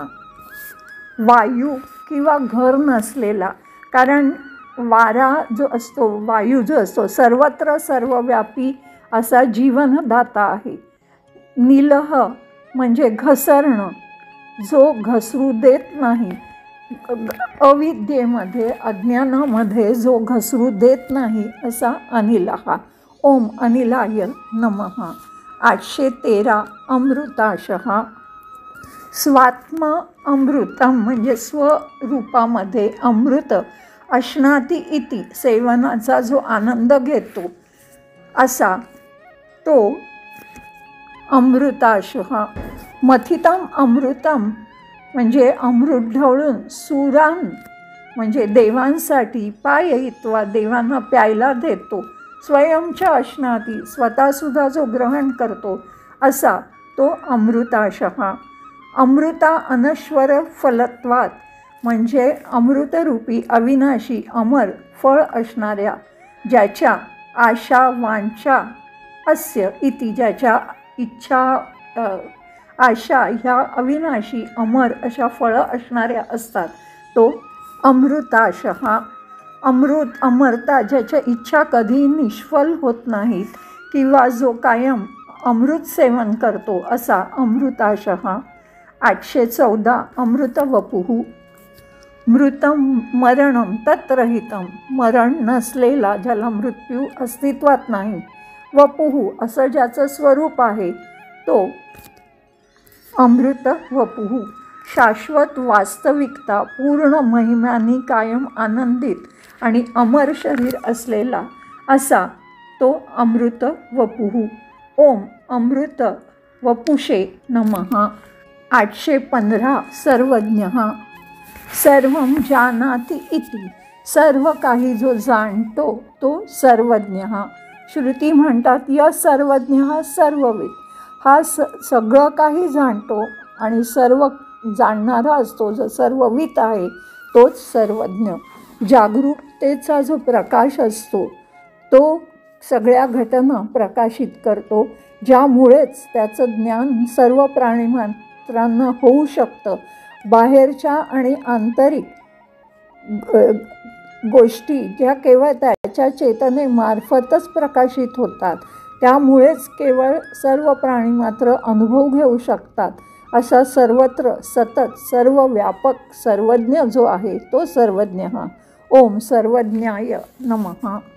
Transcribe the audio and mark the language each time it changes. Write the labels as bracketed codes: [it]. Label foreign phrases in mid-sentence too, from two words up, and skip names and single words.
[mr] वायू किंवा घर नसलेला, कारण वारा जो असतो, वायू जो असतो सर्वत्र सर्वव्यापी असा जीवनदाता आहे। निलः म्हणजे घसरणं, जो घसरू देत नाही, अविद्येमध्ये अज्ञानामध्ये जो घसरू देत नाही असा अनिलः। [sa] ओम अनिलाय नमः। [mr] 813 [sa] अमृताशः स्वात्म अमृतम [mr] म्हणजे स्वरूपामध्ये [sa] अमृत अश्नाती इति [mr] सेवनाचा जो आनंद घेतो असा तो अमृताशः। [sa] मथितम अमृतम [mr] म्हणजे अमृत ढवळून सुरान म्हणजे देवांसाठी पाययित्वा देवांना प्यायला देतो। स्वयंच्या अश्नाती स्वतःसुद्धा जो ग्रहण करतो असा तो अमृताशः। [sa] अमृता अनश्वर फलत्वात [mr] म्हणजे अमृतरूपी अविनाशी अमर फळ असणाऱ्या ज्याच्या [sa] आशा वांछा अस्य इति [mr] ज्याच्या इच्छा आशा ह्या अविनाशी अमर अशा फळं असणाऱ्या असतात तो अमृताशः। अमृत अमरता ज्याच्या इच्छा कधी निष्फल होत नाहीत किंवा जो कायम अमृत सेवन करतो असा अमृताशः। 814 [sa] अमृतवपुः मृतं मरणं तत्रहितं [mr] मरण नसलेला ज्याला मृत्यू अस्तित्वात नाही। वपुः असं ज्याचं स्वरूप आहे तो अमृत वपुः। शाश्वत वास्तविकता पूर्ण महिम्याने कायम आनंदित आणि अमर शरीर असलेला असा तो अमृत वपुः। [sa] ओम अमृत वपुषे नमः। [mr] 815 [sa] सर्वज्ञः सर्वं जानाति इति [mr] सर्व काही जो जाणतो तो सर्वज्ञः। श्रुती म्हणतात [sa] य सर्वज्ञः सर्वविद [mr] हा सगळं काही जाणतो आणि सर्व जाणणारा असतो, जो सर्ववित आहे तोच सर्वज्ञ। जागरूकतेचा जो प्रकाश असतो तो सगळ्या घटना प्रकाशित करतो, ज्यामुळेच त्याचं ज्ञान सर्व प्राणिमात्रांना होऊ शकतं। बाहेरच्या आणि आंतरिक गोष्टी ज्या केवळ त्याच्या चेतनेमार्फतच प्रकाशित होतात, त्यामुळेच केवळ सर्व प्राणिमात्र अनुभव घेऊ शकतात असा सर्वत्र सतत सर्वव्यापक सर्वज्ञ जो आहे तो सर्वज्ञ। [sa] ओम सर्वज्ञाय नमः।